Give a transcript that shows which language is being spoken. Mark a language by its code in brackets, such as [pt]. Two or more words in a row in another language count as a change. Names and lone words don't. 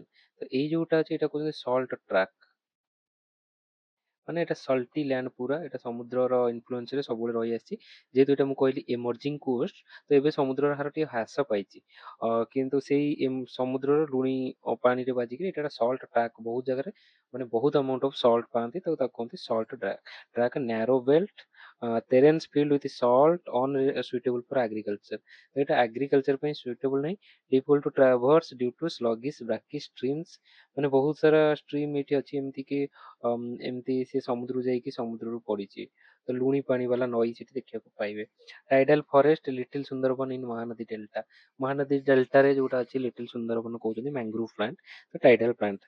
[or] ତ ଏଇ ଯୋଉଟା ଅଛି ଏଇଟା କହୁଛନ୍ତି [en] salt track. [or] ମାନେ ଏଇଟା [en] salty land, [or] ପୁରା ଏଇଟା ସମୁଦ୍ରର ଇନଫ୍ଲୁଏନ୍ସରେ ସବୁବେଳେ ରହି ଆସିଛି। ଯେହେତୁ ଏଇଟା ମୁଁ କହିଲି [en] emerging coast, [or] ତ ଏବେ ସମୁଦ୍ରର ହାର ଟିକେ ହ୍ରାସ ପାଇଛି। କିନ୍ତୁ ସେଇ ସମୁଦ୍ରର ଲୁଣି ପାଣିରେ ବାଜିକି ଏଇଟା [en] salt track, [or] ବହୁତ ଜାଗାରେ ମାନେ ବହୁତ [en] amount of salt [or] ପାଆନ୍ତି, ତ ତାକୁ କୁହନ୍ତି [en] salt track. track narrow belt terrains filled with salt unsuitable for agriculture। [or] ତ ଏଇଟା ଆଗ୍ରିକଲଚର ପାଇଁ ସୁଇଟେବଲ ନାହିଁ। [en] difficult to traverse due to sluggish brackish streams। [or] ମାନେ ବହୁତ ସାରା ଷ୍ଟ୍ରିମ୍ ଏଇଠି ଅଛି ଏମିତି କି ଏମିତି ସେ ସମୁଦ୍ରକୁ ଯାଇକି ସମୁଦ୍ରରୁ ପଡିଛି, ତ ଲୁଣି ପାଣି ବାଲା ନଈ ସେଠି ଦେଖିବାକୁ ପାଇବେ। [en] tidal forest little Sundarban in Mahanadi delta. [or] ମହାନଦୀ ଡେଲ୍ଟାରେ ଯୋଉଟା ଅଛି ଲିଟିଲ ସୁନ୍ଦରବନ କହୁଛନ୍ତି [en] mangrove plant, [or] ତ [en] tidal plant.